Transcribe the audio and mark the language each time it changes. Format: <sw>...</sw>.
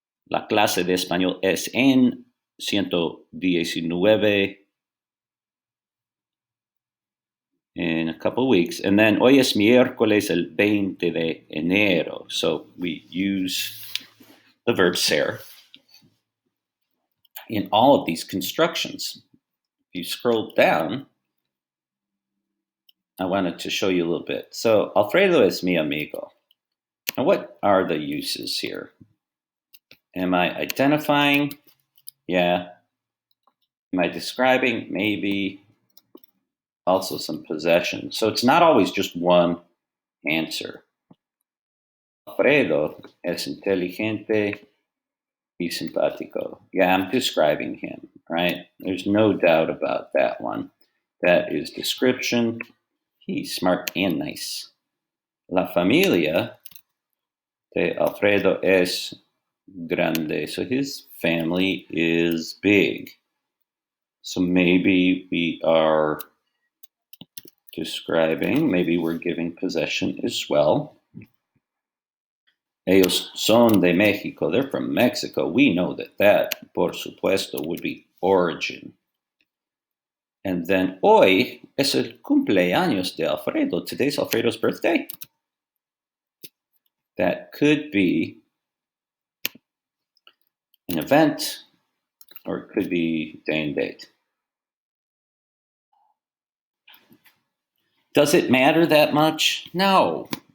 <es>La clase de español es en 119</es> <en>in a couple of weeks. And then</en> <es>hoy es miércoles el 20 de enero.</es> <en>So we use the verb ser in all of these constructions. If you scroll down, I wanted to show you a little bit. So</en> <es>Alfredo es mi amigo.</es> <en>Now what are the uses here? Am I identifying? Yeah. Am I describing? Maybe. Also some possession. So it's not always just one answer.</en> <es>Alfredo es inteligente y simpático.</es> <en>Yeah, I'm describing him, right? There's no doubt about that one. That is description. He's smart and nice.</en> <es>La familia de Alfredo es grande.</es> <en>So his family is big. So maybe we are describing, maybe we're giving possession as well.</en> <es>Ellos son de México.</es> <en>They're from Mexico. We know that,</en> <es>por supuesto,</es> <en>would be origin. And then</en> <es>hoy es el cumpleaños de Alfredo.</es> <en>Today's Alfredo's birthday. That could be an event, or it could be day and date. Does it matter that much? No.</en>